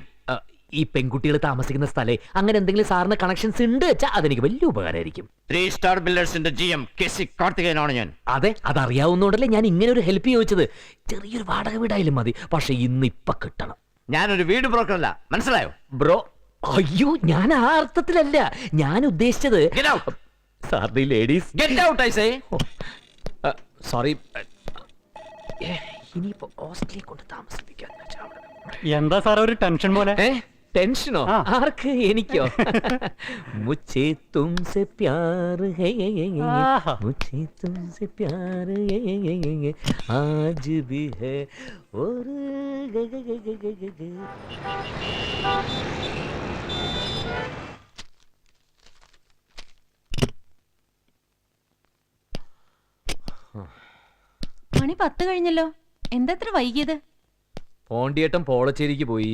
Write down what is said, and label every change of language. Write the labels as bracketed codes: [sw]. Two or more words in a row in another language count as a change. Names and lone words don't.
[ml] ഈ പെൺകുട്ടികൾ താമസിക്കുന്ന സ്ഥലേ അങ്ങനെ എന്തെങ്കിലും സാറിന് കണക്ഷൻസ് ഉണ്ട് വെച്ചാൽ അതെനിക്ക് വലിയ ഉപകാരമായിരിക്കും. 3 സ്റ്റാർ ബിൽഡേഴ്സിന്റെ GM കെസി കാർത്തികേയനാണ് ഞാൻ. അതെ, അതറിയാവുന്നോണ്ടല്ലേ ഞാൻ ഇങ്ങനെ ഒരു ഹെൽപ്പ് ചോദിച്ചത്. ചെറിയൊരു വാടക വീടായാലും മതി, പക്ഷെ ഇന്നിപ്പൊ കിട്ടണം. ഞാനൊരു വീട് ബ്രോക്കർ അല്ല, മനസ്സിലായോ? ബ്രോ, അയ്യോ, ഞാൻ ആ അർത്ഥത്തിലല്ല ഞാൻ ഉദ്ദേശിച്ചത്. [en] Get out. [ml] സാറിന് ലേഡീസ് [en] Get out, I say. [ml] സോറി. ഇനിയിപ്പോ ഹോസ്റ്റലിൽ കൊണ്ട് താമസിപ്പിക്കാൻ എന്താ സാർ ഒരു ടെൻഷൻ പോലെ? ടെൻഷനോ? ആർക്ക്? എനിക്കോ? [hi] മുझे तुमसे प्यार है, मुझे तुमसे प्यार है, आज भी है और [ml] മണി 10 കഴിഞ്ഞല്ലോ. എന്തത്ര വൈകിയത്? പോണ്ടിയേട്ടൻ പോളച്ചേരിക്ക് പോയി.